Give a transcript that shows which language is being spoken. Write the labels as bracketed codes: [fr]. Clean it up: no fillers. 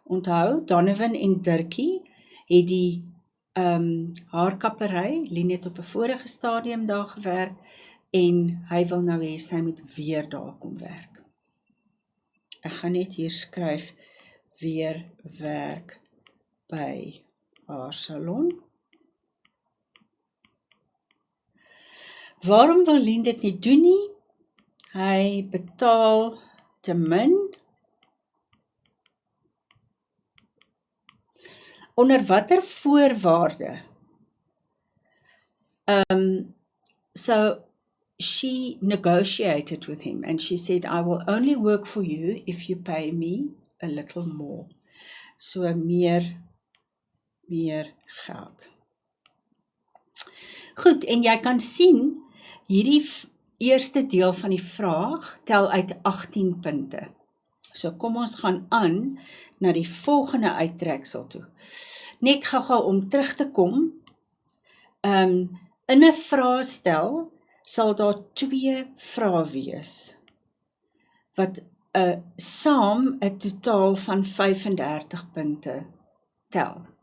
[af] Onthou, Donovan en Dirkie het die haarkappery, Lynn het op 'n vorige stadium daar gewerk, en hy wil nou hê sy moet weer daar kom werk. Ek gaan net hier skryf, weer werk by haar salon. Waarom wil Lynn dit nie doen nie? Hy betaal te min. Onder watter voorwaarde? [en] So she negotiated with him and she said, I will only work for you if you pay me a little more. [af] So meer geld. Goed, en jy kan sien, hierdie eerste deel van die vraag tel uit 18 punte. So kom ons gaan aan na die volgende uittreksel toe. Net gou-gou om terug te kom, in 'n vraestel sal daar 2 vrae wees, wat saam 'n totaal van 35 punte tel.